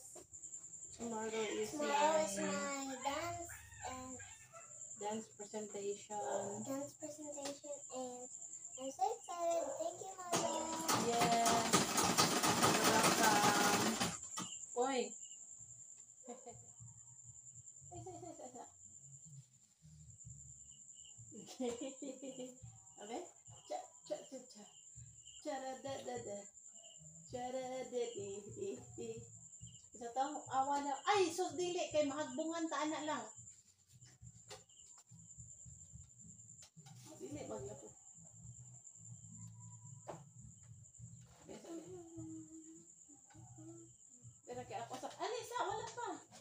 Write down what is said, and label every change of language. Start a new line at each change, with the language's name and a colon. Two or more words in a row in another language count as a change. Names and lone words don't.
English: Tomorrow is tomorrow is my my dance presentation. And I'm so excited. Thank you, Mother. Yeah. Welcome. Oy. Okay? Cha cha cha cha. Chara da da da. Chara da di di di.
Cebuano: Isa tong awa na. Ay, sus dili kay mahagbungan ta ana lang. Dili bagya po. Pero kaya ako sa Alisa, wala pa.